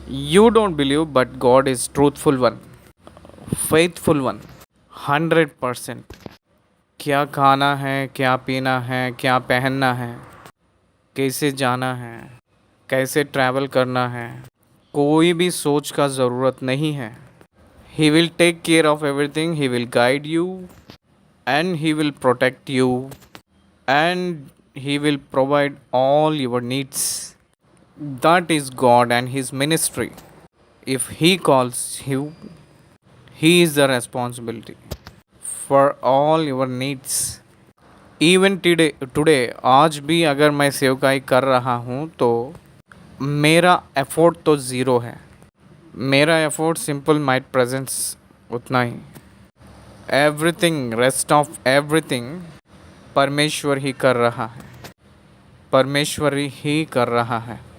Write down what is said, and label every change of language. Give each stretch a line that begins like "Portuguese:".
English: You don't believe but god is truthful one, faithful one, 100%।
Hindi: क्या खाना है, क्या पीना है, क्या पहनना है, कैसे जाना है, कैसे ट्रैवल करना है, कोई भी सोच का ज़रूरत नहीं है।
English: He will take care of everything. He will guide you and He will protect you and He will provide all your needs. That is God and His ministry. If He calls you, He is the responsibility for all your needs. Even today
Hindi: आज भी अगर मैं सेवकाई कर रहा हूँ तो मेरा एफर्ट तो ज़ीरो है। मेरा एफर्ट
English: simple might presence
Hindi: उतना ही। एवरीथिंग,
English: rest of everything
Hindi: परमेश्वर ही कर रहा है, परमेश्वर ही कर रहा है।